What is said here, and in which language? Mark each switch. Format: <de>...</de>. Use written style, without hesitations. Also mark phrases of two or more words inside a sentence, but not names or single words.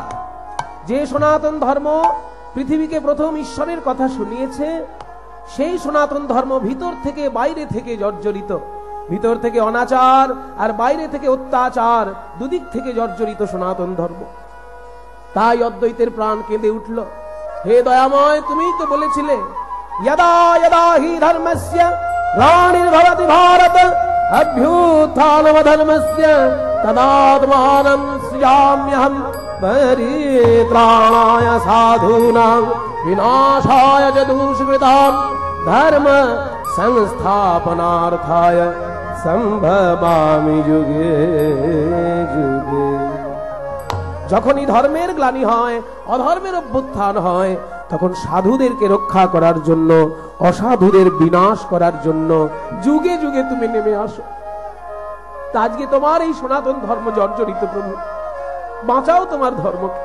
<bn>যে সনাতন ধর্ম পৃথিবীকে প্রথম ঈশ্বরের কথা শুনিয়েছে, সেই সনাতন ধর্ম ভিতর থেকে বাইরে থেকে জর্জরিত। ভিতর থেকে অনাচার আর বাইরে থেকে অত্যাচার, দুদিক থেকে জর্জরিত সনাতন ধর্ম। তাই অদ্বৈতের প্রাণ কেঁদে উঠল। হে দয়াময়, তুমিই তো বলেছিলে</bn> <sa>यदा यदा हि धर्मस्य ग्लानिर्भवति भारत अभ्युत्थानमधर्मस्य तदात्मानं सृजाम्यहं परित्राणाय साधूनां विनाशाय च दुष्कृतां धर्म संस्थापनार्थाय संभवामि युगे युगे।</sa> <bn>যখনই ধর্মের গ্লানি হয়, অধর্মের অভ্যুত্থান হয়, তখন সাধুদেরকে রক্ষা করার জন্য, অসাধুদের বিনাশ করার জন্য যুগে যুগে তুমি নেমে আসো। আজকে তোমার এই সনাতন ধর্ম জর্জরিত, প্রভু বাঁচাও তোমার ধর্মকে।</bn>